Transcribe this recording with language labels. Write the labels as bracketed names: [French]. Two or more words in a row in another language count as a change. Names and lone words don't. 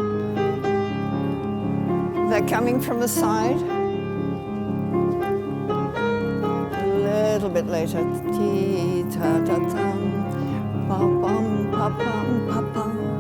[English] They're coming from the side. A little bit later. ta-da-dum, pa-pum, pa-pum, pa-pum.